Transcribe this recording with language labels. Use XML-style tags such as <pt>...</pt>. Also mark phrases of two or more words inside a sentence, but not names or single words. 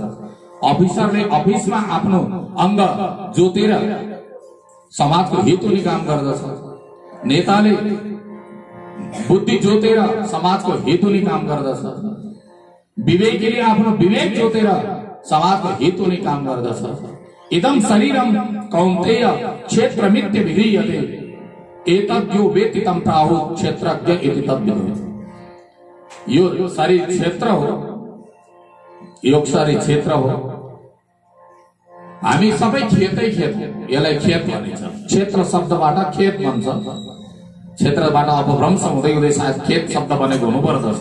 <ne>अफिसरले अफिसमा आफ्नो अंग जोतेर समाजको हित हुने काम गर्दछ। नेताले बुद्धि जोतेर समाजको हित हुने काम गर्दछ। विवेकीले आफ्नो विवेक जोतेर समाजको हित हुने काम गर्दछ।</ne> <sa>इदं शरीरम कौन्तेय क्षेत्रमित्य विधीयते, एतद्यो वेत्ति तं प्राहुः क्षेत्रज्ञ इति तद्विदुः।</sa> <ne>यो शरीर क्षेत्र हो, योग शरीर क्षेत्र हो। हामी सबै खेतै खेत हो, यसलाई खेत भनिन्छ। क्षेत्र शब्दबाट खेत भन्छ। क्षेत्रबाट अपभ्रंश हुँदै हुँदै सायद खेत शब्द बनेको हुनुपर्दछ।</ne>